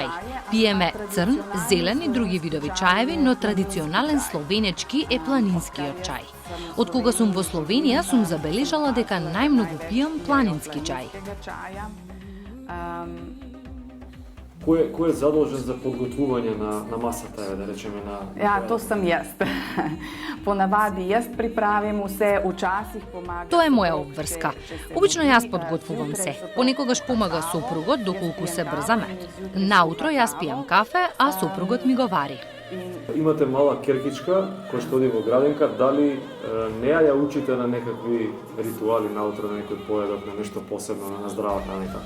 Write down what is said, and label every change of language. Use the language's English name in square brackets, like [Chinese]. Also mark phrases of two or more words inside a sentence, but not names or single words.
[Macedonian] Пиеме црн, зелен и други видови чаеви, но традиционален словенечки е планинскиот чај. Од кога сум во Словенија сум забележала дека најмногу пијам планински чај. Кој е задолжен за подготвување на масата, да речеме на... [Slovenian] Ja, to sam jest. Po navadi jest pripravim se, včasih pomagam. [Macedonian] Тоа е моја обврска. Обично јас подготвувам се. Понекогаш помага сопругот доколку се брзаме. Наутро јас пијам кафе, а сопругот ми го вари. Имате мала керкичка која што оди во градинка, дали не ја учите на некакви ритуали наутро, на некој поедок, на нешто посебно, на здрава храна?